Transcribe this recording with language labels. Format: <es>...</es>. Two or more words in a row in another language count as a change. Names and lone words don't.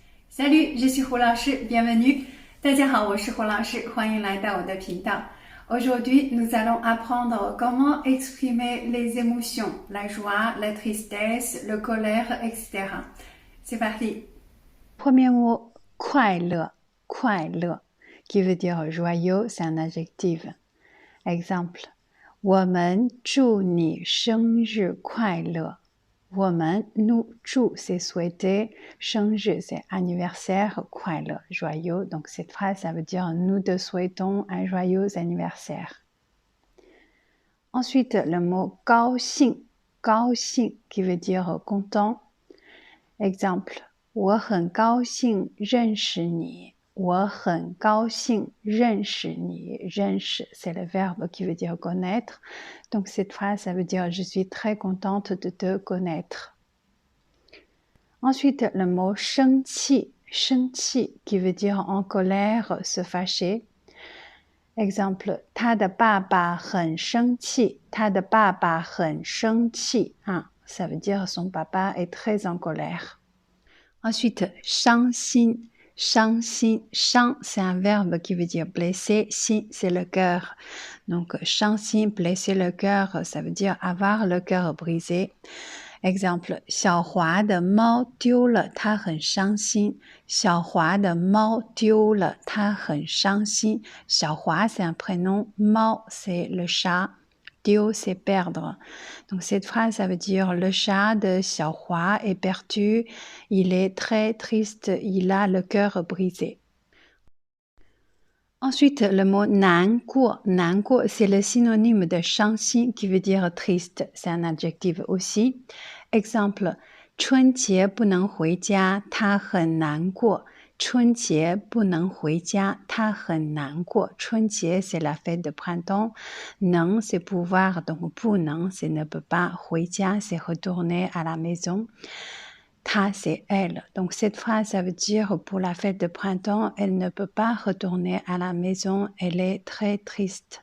<fr>Salut, je suis胡老师 bienvenue.</fr> <zh>大家好，我是胡老师，欢迎来到我的频道。</zh> <fr>Aujourd'hui, nous allons apprendre comment exprimer les émotions, la joie, la tristesse, le colère, etc. C'est parti. Premier mot,</fr> <zh>快乐, 快乐,</zh> <fr>qui veut dire joyeux, c'est un adjectif. Exemple,</fr> <zh>我们祝你生日快乐。</zh> <fr>我们 nous 祝 c'est souhaiter, 生日 c'est anniversaire, 快乐 joyeux. Donc cette phrase ça veut dire nous te souhaitons un joyeux anniversaire. Ensuite le mot</fr> <zh>高兴, 高兴</zh> <fr>qui veut dire content. Exemple,</fr> <zh>我很高兴认识你。我很高兴认识你。</zh> <fr>认识 c'est le verbe qui veut dire connaître. Donc cette phrase ça veut dire je suis très contente de te connaître. Ensuite le mot</fr> <zh>生气，生气</zh> <fr>qui veut dire en colère, se fâcher. Exemple,</fr> <zh>他的爸爸很生气。他的爸爸很生气。</zh> <fr>Ça veut dire son papa est très en colère. Ensuite,</fr> <zh>伤心，伤心，伤</zh> <fr>c'est un verbe qui veut dire blesser, 心 c'est le cœur. Donc 伤心 blesser le cœur, ça veut dire avoir le cœur brisé. Exemple,</fr> <zh>小华的猫丢了，它很伤心。小华的猫丢了，它很伤心。</zh> <fr>小华 c'est un prénom, 猫 c'est le chat. Dio, c'est perdre. Donc cette phrase, ça veut dire le chat de Xiaohua est perdu, il est très triste, il a le cœur brisé. Ensuite, le mot</fr> <zh>难过，难过</zh> <fr>c'est le synonyme de 伤心 qui veut dire triste, c'est un adjectif aussi. Exemple,</fr> <zh>春节不能回家，他很难过。春节不能回家，他很难过。</zh> <fr>春节 c'est la fête de printemps. 能 c'est pouvoir, donc 不能 c'est ne peut pas. 回家 c'est retourner à la maison. 她 c'est elle. Donc cette phrase ça veut dire pour la fête de printemps, elle ne peut pas retourner à la maison, elle est très triste.</fr>